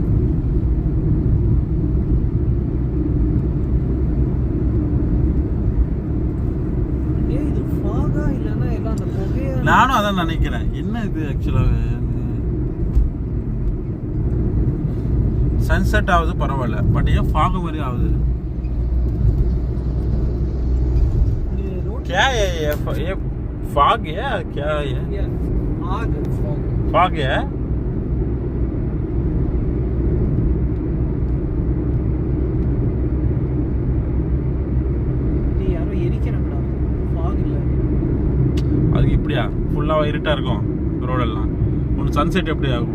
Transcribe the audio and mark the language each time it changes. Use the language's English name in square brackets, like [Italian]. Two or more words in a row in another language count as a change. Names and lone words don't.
[Tamil] இது ஃபாகா இல்லைன்னா எல்லாம் அந்த புகையா? நானும் அதான் நினைக்கிறேன். என்ன இது ஆக்சுவலாக சன்செட் ஆகுது பரவாயில்ல, பட் ஏன் ஃபாக் மாதிரி ஆகுது? [Hindi] क्या है ये फॉग है क्या है? फॉग है. [Tamil] யாரோ எரிக்கிறாங்கடா. ஃபாக் இல்ல, அது இப்படியா ஃபுல்லா இருட்டா இருக்கும் ரோடெல்லாம். உன் சன்செட் எப்படி ஆகும்?